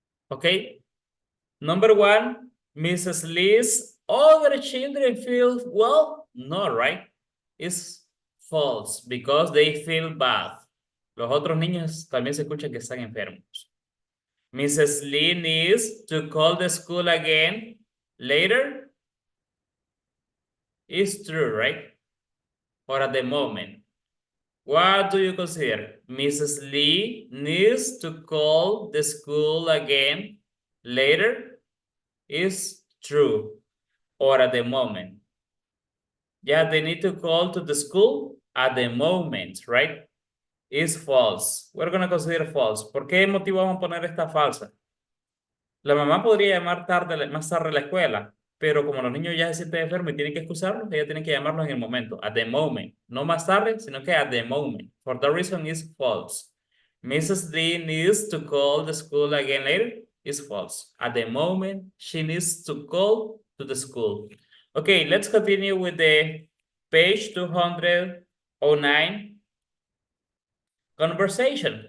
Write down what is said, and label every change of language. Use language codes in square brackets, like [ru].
[en] Okay. Number one, Mrs. Lee's other children feel well? No, right? It's false because they feel bad. [es] Los otros niños también se escucha que están enfermos. [en] Mrs. Lee needs to call the school again later. It's true, right? Or at the moment. What do you consider? Mrs. Lee needs to call the school again later. Is true. Or at the moment. Yeah, they need to call to the school at the moment, right? Is false. We're going to consider false. [es] ¿Por qué motivo vamos a poner esta falsa? La mamá podría llamar más tarde a la escuela, pero como los niños ya se sienten enfermos y tienen que excusarlos, ella tiene que llamarlos en el momento, [en] at the moment. [es] No más tarde, sino que [en] at the moment. For that reason is false. Mrs. Lee needs to call the school again later is false. At the moment, she needs to call to the school. Okay, let's continue with the page 209. Conversation.